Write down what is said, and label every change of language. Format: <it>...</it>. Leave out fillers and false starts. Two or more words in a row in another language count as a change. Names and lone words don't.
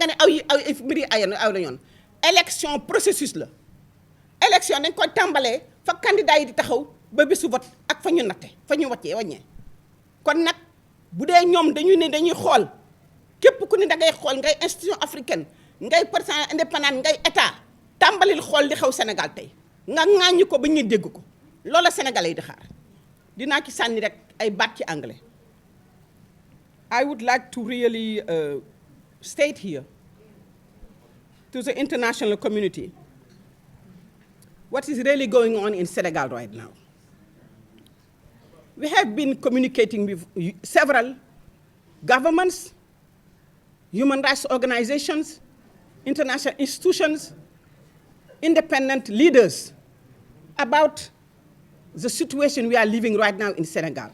<wo>ne ay mbir yi aw na yoon</wo> <fr>élection processus</fr> <wo>la élection dañ koy tàmbalee fa candidat yi di taxaw ba bésu vote ak fa ñu natte fa ñu wàññee kon nag bu dee ñoom dañuy ne dañuy xool képp ku ne da ngay xool ngay</wo> <fr>institution africaine</fr> <wo>ngay</wo> <fr>président indépendant</fr> <wo>ngay état tàmbalil xool li xew Sénégal tey nga ŋaaññi ko ba ñu dégg ko loola sénégalais yi di xaar dinaa ci sànni rek ay baat ci anglais.</wo> <en>I would like to really state here to the international community what is really going on in Senegal right now. We have been communicating with several governments, human rights organizations, international institutions, independent leaders about the situation we are living right now in Senegal.</en>